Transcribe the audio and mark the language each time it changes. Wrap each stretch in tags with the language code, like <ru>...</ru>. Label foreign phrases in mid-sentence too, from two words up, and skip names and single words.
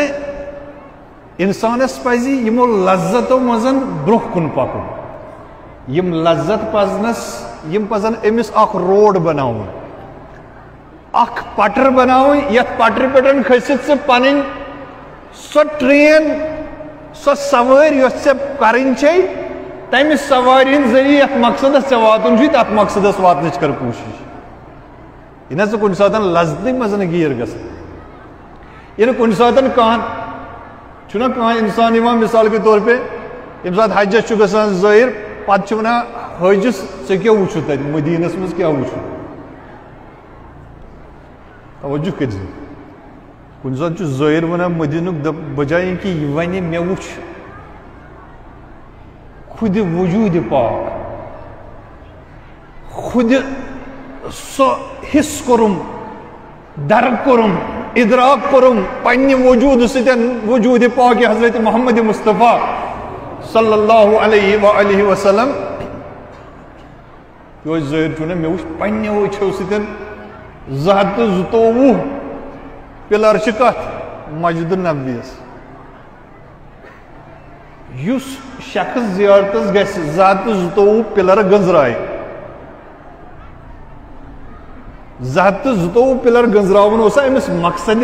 <ks>اِنسانس پزِ یِمو لذتو منٛز برونٛہہ کُن پکُن یِم لذت پزنس یِم پزن أمِس اکھ روڈ بناوُن اکھ پٹر بناوٕنۍ یتھ پٹرِ پٮ۪ٹھ کھٔسِتھ ژٕ پنٕنۍ سۄ ٹرین سۄ سوٲرۍ یۄس ژےٚ کرٕنۍ چھے تمہِ سوارِ ہٕنٛدۍ ذٔریعہٕ یتھ مقصدس ژےٚ واتُن چھُے تتھ مقصدس واتنٕچ کر کوٗشش یہِ نہ ژٕ کُنہِ ساتہٕ لذتٕے منٛز نہٕ گیٖر گژھان یعنی کن ساتن کان چھنا کان انسان یوان</ks> <ur>مثال کے طور پہ</ur> <ks>یم سات حجس چھ گژھان ظٲہر پتہ چھ ونان حجس ژےٚ کیٛاہ وٕچھُتھ تتہِ مدیٖنس منٛز کیٛاہ وٕچھُتھ توجہ کٔرزِ کُنہِ ساتہٕ چھُ ظٲہر ونان مدیٖنُک بجایے کہ یہ ونہِ مےٚ وٕچھ خود وجود پاک خود سو حص کرم درک کرم ادراک کرم پنہ وجود ستن وجود پاک حضرت محمد مصطفیٰ</ks> <ar>صلی اللہ علیہ وآلہ وسلم</ar> <ks>یہ ظاہر چھُ مےٚ وٕچھ پنٛنیو أچھو سۭتۍ 222 پِلر چھِ کتھ مسجد نبویس یُس شخص زیارتس گژھِ 222 پِلر گنٛزرایہِ 222 پِلر گنٛزراوُن اوسا أمِس مقصد</ks>